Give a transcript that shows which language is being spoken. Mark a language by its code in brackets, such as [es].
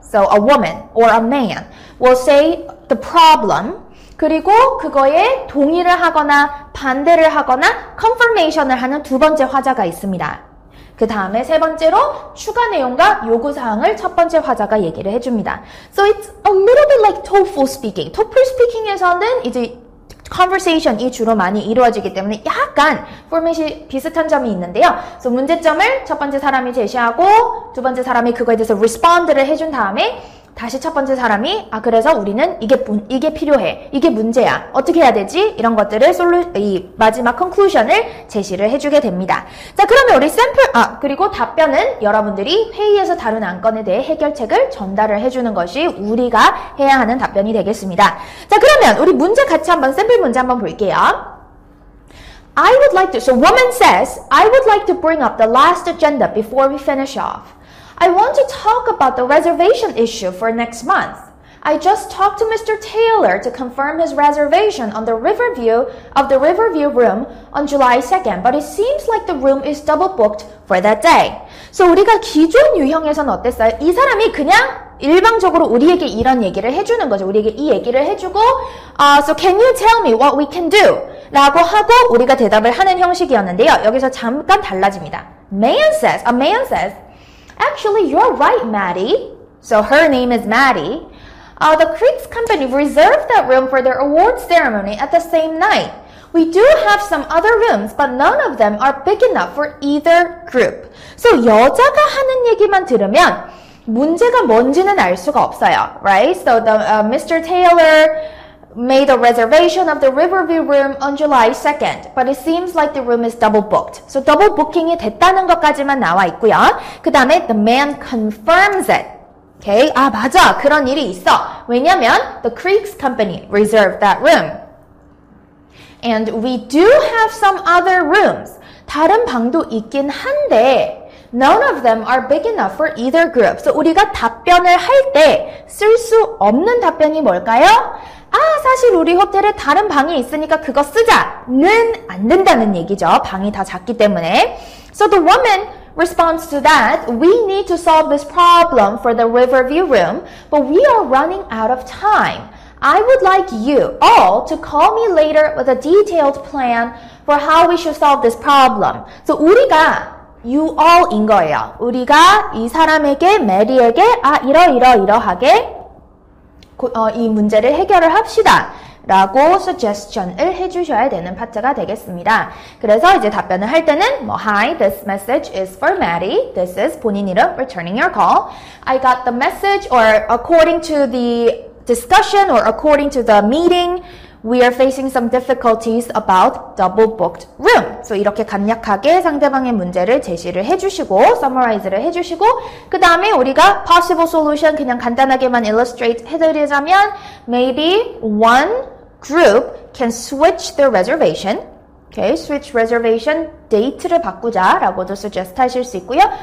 [en] So, a woman or a man will say the problem [ko] 그리고 그거에 동의를 하거나 반대를 하거나 confirmation을 하는 두 번째 화자가 있습니다. 그 다음에 세 번째로 추가 내용과 요구사항을 첫 번째 화자가 얘기를 해줍니다. [en] So it's a little bit like TOEFL speaking. [ko] TOEFL speaking에서는 이제 conversation이 주로 많이 이루어지기 때문에 약간 포맷이 비슷한 점이 있는데요. 그래서 문제점을 첫 번째 사람이 제시하고 두 번째 사람이 그거에 대해서 respond를 해준 다음에 다시 첫 번째 사람이 그래서 우리는 이게 필요해. 이게 문제야. 어떻게 해야 되지? 이런 것들을 이 마지막 conclusion을 제시를 해주게 됩니다. 자, 그러면 우리 그리고 답변은 여러분들이 회의에서 다룬 안건에 대해 해결책을 전달을 해주는 것이 우리가 해야 하는 답변이 되겠습니다. 자, 그러면 우리 문제 같이 한번 샘플 문제 한번 볼게요. [en] I would like to, so woman says, I would like to bring up the last agenda before we finish off. I want to talk about the reservation issue for next month. I just talked to Mr. Taylor to confirm his reservation on the Riverview room on July 2nd, but it seems like the room is double booked for that day. [ko] So 우리가 기존 유형에서는 어땠어요? 이 사람이 그냥 일방적으로 우리에게 이런 얘기를 해주는 거죠. 우리에게 이 얘기를 해주고 [en] So can you tell me what we can do? [ko] 라고 하고 우리가 대답을 하는 형식이었는데요. 여기서 잠깐 달라집니다. [en] A man says, Actually, you're right, Maddie. So her name is Maddie. The Creeks company reserved that room for their awards ceremony at the same night. We do have some other rooms, but none of them are big enough for either group. [ko] So 여자가 하는 얘기만 들으면 문제가 뭔지는 알 수가 없어요. [en] Right? So Mr. Taylor made a reservation of the Riverview room on July 2nd, but it seems like the room is double booked. [ko] So double booking이 됐다는 것까지만 나와 있고요. 그 다음에 [en] the man confirms it. [ko] Okay? 아, 맞아. 그런 일이 있어. 왜냐면 [en] the Creeks Company reserved that room. And we do have some other rooms. [ko] 다른 방도 있긴 한데 [en] none of them are big enough for either group. [ko] So 우리가 답변을 할 때 쓸 수 없는 답변이 뭘까요? 아, 사실 우리 호텔에 다른 방이 있으니까 그거 쓰자는 안 된다는 얘기죠. 방이 다 작기 때문에. [en] So the woman responds to that, we need to solve this problem for the Riverview room, but we are running out of time. I would like you all to call me later with a detailed plan for how we should solve this problem. [ko] So 우리가 you all인 거예요. 우리가 이 사람에게, 메리에게 이러하게 이 문제를 해결을 합시다 라고 suggestion을 해주셔야 되는 파트가 되겠습니다. 그래서 이제 답변을 할 때는 [en] Hi, this message is for Maddie. This is [ko] 본인 이름, [en] returning your call. I got the message, or according to the discussion or according to the meeting, we are facing some difficulties about double booked room. [ko] So 이렇게 간략하게 상대방의 문제를 제시를 해주시고 summarize를 해주시고 그 다음에 우리가 possible solution 그냥 간단하게만 illustrate 해드리자면 [en] maybe one group can switch their reservation. [ko] Okay, switch reservation date를 바꾸자라고도 suggest 하실 수 있고요.